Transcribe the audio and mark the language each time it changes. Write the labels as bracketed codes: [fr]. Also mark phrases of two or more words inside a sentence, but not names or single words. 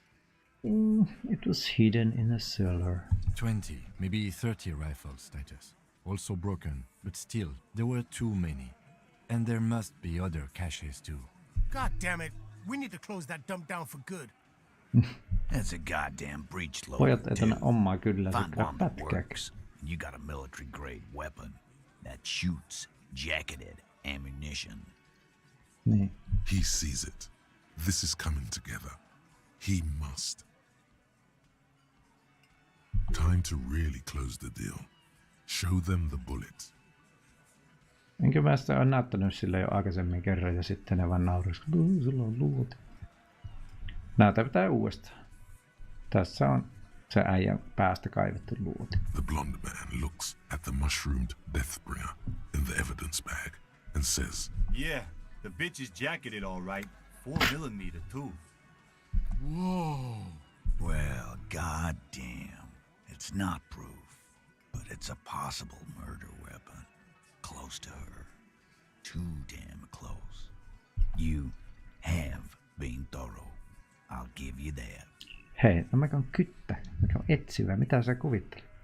[en] It was hidden in a cellar. 20, maybe 30 rifles, Titus. also broken, but still, there were too many. And there must be other caches too. God damn it. We need to close that dump down for good. That's a goddamn breech [fi] Pojat [en] loader, [fi] ei tonne [en] too. [fi] omaa kyllä [en] Find [fi] sikkaa [en] one that [fi] pätkääkin. [en] works. You got a military-grade weapon that shoots jacketed ammunition. [fi] Niin. [en] He sees it. This is coming together. He must. Time to really close the deal. Show them the bullet. [fi] Enkä mä sitä ole näyttänyt sille jo aikaisemmin kerran ja sitten ne vaan naurisivat, että sulla on luoti. Näytetään uudestaan. Tässä on se äijän päästä kaivettu luoti. [en] The blonde man looks at the mushroomed deathbringer in the evidence bag and says, Yeah, the bitch is jacketed all right. 4mm too. Whoa. Well, goddamn. It's not proof, but it's a possible murder weapon. Close to her. Too damn close. You have been thorough. I'll give you that. [fi] Hei, no mikä on kyttä? Mikä on etsivä? Mitä sä kuvittelet?